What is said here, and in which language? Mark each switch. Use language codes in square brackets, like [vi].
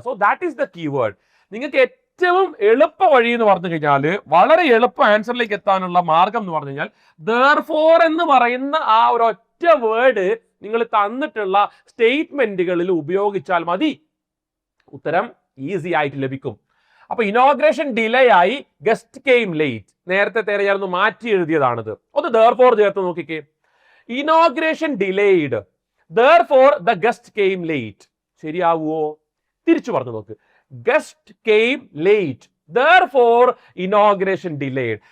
[en] So that is the keyword. [ml] നിങ്ങൾക്ക് ഏറ്റവും എളുപ്പ വഴി എന്ന് പറഞ്ഞു കഴിഞ്ഞാൽ, വളരെ എളുപ്പ ആൻസറിലേക്ക് എത്താനുള്ള മാർഗം എന്ന് പറഞ്ഞു കഴിഞ്ഞാൽ, therefore എന്ന് പറയുന്ന ആ ഒരു ഒറ്റ വേർഡ് നിങ്ങൾ തന്നിട്ടുള്ള സ്റ്റേറ്റ്മെന്റുകളിൽ ഉപയോഗിച്ചാൽ മതി. ഉത്തരം ഈസി ആയിട്ട് ലഭിക്കും. അപ്പൊ ഇനോഗ്രേഷൻ ഡിലേ ആയി, [en] Guest came late. [ml] നേരത്തെ തേരയായിരുന്നു മാറ്റി എഴുതിയതാണിത്. ഒന്ന് therefore ചേർത്ത് നോക്കിക്കേ. [en] Inauguration delayed, therefore the guest came late. [ml] ശരിയാവുമോ? തിരിച്ചു പറഞ്ഞു നോക്ക്. [en] Guest came late, therefore inauguration delayed.